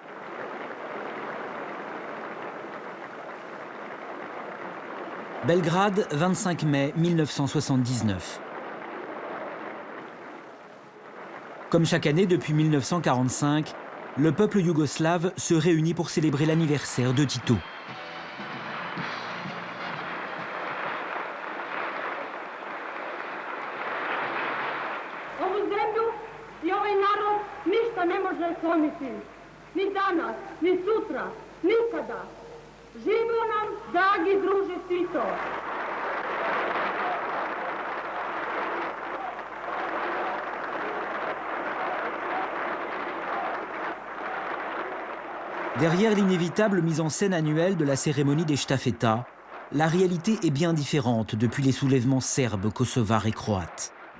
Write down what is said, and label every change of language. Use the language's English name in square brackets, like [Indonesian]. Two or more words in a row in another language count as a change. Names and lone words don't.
[French] Belgrade, 25 mai 1979. Comme chaque année depuis 1945, le peuple yougoslave se réunit pour célébrer l'anniversaire de Tito. [Serbian] Ovu zemlju i ovaj narod ništa ne može slomiti. Ni danas, ni sutra, nikada. Živio nam, dragi druže Tito! [French] Derrière l'inévitable mise en scène annuelle de la cérémonie des Štafeta, la réalité est bien différente depuis les soulèvements serbes, kosovars et croates.